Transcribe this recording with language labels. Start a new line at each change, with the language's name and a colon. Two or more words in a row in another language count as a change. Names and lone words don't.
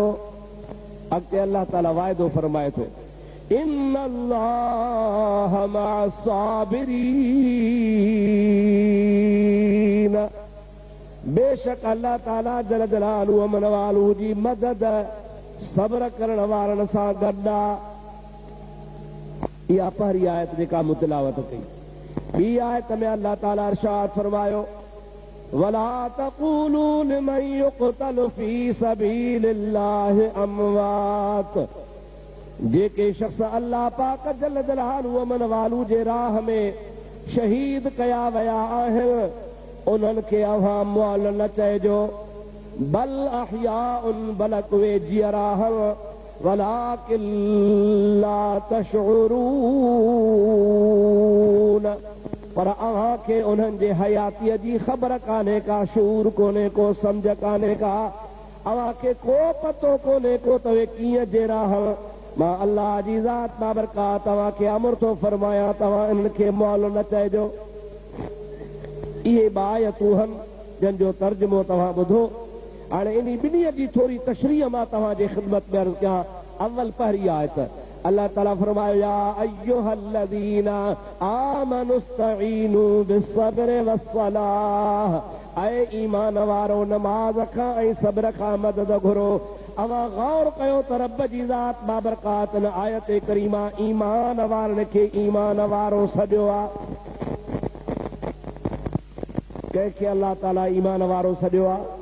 Sindhi: अॻिते अल्लाह ताला वाइदो फरमाए थो,
Arabic: إن الله مع الصابرين.
Sindhi: बेशक अल्लाह ताला
Arabic: جل جلاله عم نواله
Sindhi: जी मदद सब्र करण वारनि सां गॾु आहे। इहा पहिरीं आयत जेका मुतिलावत कई। ॿी आयत में अल्लाह ताला इरशाद फरमायो,
Arabic: ولا تقولوا لمن يقتل في سبيل الله أموات.
Sindhi: जेके शख्स अल्लाह पाक
Arabic: جل جلاله عم نواله
Sindhi: जे राह में शहीद कया विया आहिनि, उन्हनि खे अव्हां मुअल न चइजो,
Arabic: بل أحياء,
Sindhi: बलक उहे जीअरा आहिनि,
Arabic: ولكن لا تشعرون.
Sindhi: पर अव्हां खे उन्हनि जे हयातीअ जी ख़बर कान्हे का, शूर कोन्हे को, सम्झ कान्हे का, अव्हां खे को पतो कोन्हे को त उहे कीअं जहिड़ा आहिनि। मां अल्लाह जी ज़ात बाबरकात तव्हां खे अमर थो फरमायां, तव्हां इन्हनि खे मुअल न चइजो। इहे आयतूं आहिनि जंहिंजो तर्जुमो तव्हां ॿुधो। हाणे इन ॿिन्हीअ जी थोरी तशरीह मां तव्हां जे ख़िदमत में अर्ज़ कयां। अव्वल पहिरीं आयत अल्लाह ताला फरमायो,
Arabic: يا أيها الذين آمنوا استعينوا بالصبر والصلاة.
Sindhi: ऐ ईमान वारो, नमाज़ खां ऐं सब्र खां मदद घुरो। अवा गौर कयो त रब जी ज़ात बाबरकात न आयत करीमा ईमान वारनि खे ईमान वारो सॼो आहे। कंहिंखे अल्लाह ताला ईमान वारो सॼो आहे।